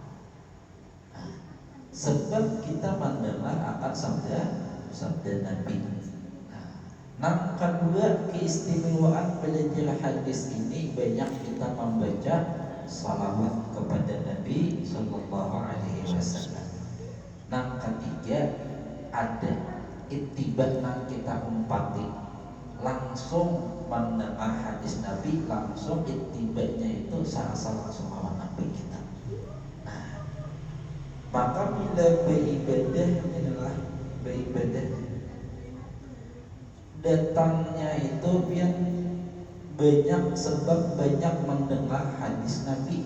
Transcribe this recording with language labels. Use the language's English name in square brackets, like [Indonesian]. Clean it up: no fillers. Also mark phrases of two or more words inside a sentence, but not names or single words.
[Indonesian] Sebab kita mendengar akan sabda Nabi. Nah, kedua keistimewaan belajar hadis ini, banyak kita membaca salawat kepada Nabi [Arabic] صلى الله عليه وسلم. [Indonesian] Nah, ketiga ada ittiba nang kita umpati, langsung mendengar hadis Nabi, langsung ittibanya itu serasa langsung awal Nabi kita. Maka bila beribadah inilah beribadah, datangnya itu yang banyak sebab banyak mendengar hadis Nabi.